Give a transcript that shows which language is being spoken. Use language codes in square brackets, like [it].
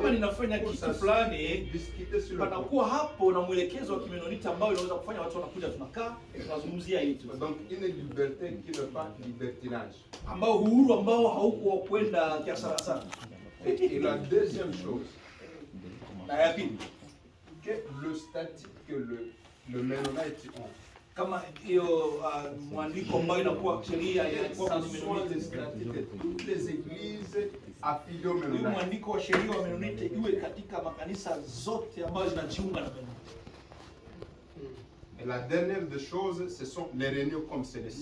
[sw] Kama ninafanya kitu fulani, panakuwa hapo na mwelekezo wa Kimenonite ambao inaweza kufanya watu wanakuja, tunakaa tunazungumzia hili tu. [fr] Donc une liberté qui n'est pas libertinage. [sw] Ambao uhuru ambao hauko kwenda kiasara sana. [fr] Et la deuxième chose, que le statut que le Mennonite ont, [sw] kama hiyo mwandiko ambayo inakuwa sheria ya [fr] toutes les églises affiliées au Mennonite. [sw] Mwandiko wa sheria wa Mennonite iwe katika makanisa zote ambayo zinajiunga na Mennonite. [fr] Et la dernière des choses, ce sont les réunions comme celle-ci.